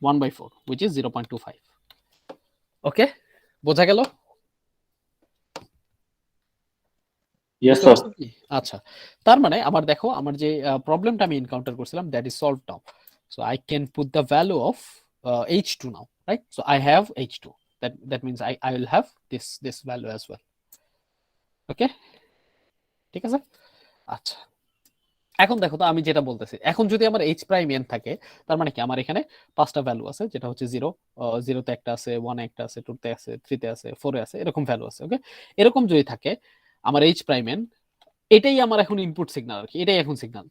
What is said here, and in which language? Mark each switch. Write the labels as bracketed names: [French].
[English] 1/4 which is 0.25। Okay, [Bangla] বোঝা গেল? [English] Yes, [Bangla] বুঝতে [English] sir. [Bangla] পারছো কি? আচ্ছা, তার মানে আবার দেখো আমার যে প্রবলেমটা আমি এনকাউন্টার করছিলাম [English] that is solved now, so I can put the value of h2 now, [Bangla] right? [English] So I have h2, that means I will have this value as well। [Bangla] ওকে, ঠিক আছে। আচ্ছা, এখন দেখো তো আমি যেটা বলতেছি, এখন যদি আমার এইচ প্রাইম এন থাকে তার মানে কি আমার এখানে 5টা ভ্যালু আছে, যেটা হচ্ছে 0, 0তে একটা আছে, 1 একটা আছে, 2তে আছে, 3তে আছে, 4এ আছে, এরকম ভ্যালু আছে। ওকে, এরকম যদি থাকে আমার এইচ প্রাইম এন, এটাই আমার এখন ইনপুট সিগন্যাল আর কি, এটাই এখন সিগন্যাল।